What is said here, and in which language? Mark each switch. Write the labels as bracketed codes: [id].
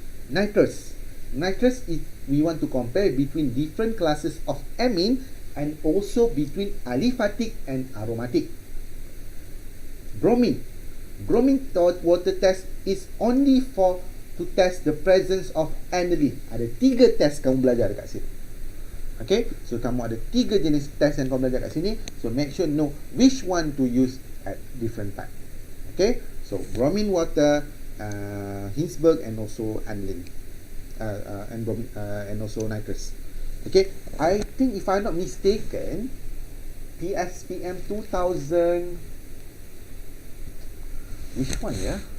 [en] Nitrous is we want to compare between different classes of amine and also between aliphatic and aromatic. Bromine water test is only for to test the presence of aniline. [ms] Ada 3 test kamu belajar dekat sini. Okay, so kamu ada 3 jenis test yang kamu belajar kat sini. [en] So make sure know which one to use at different time. Okay, so bromine water, Hinsberg, and also aniline, and also nitrous. Okay, I think if I'm not mistaken, PSPM 2000, which one ya?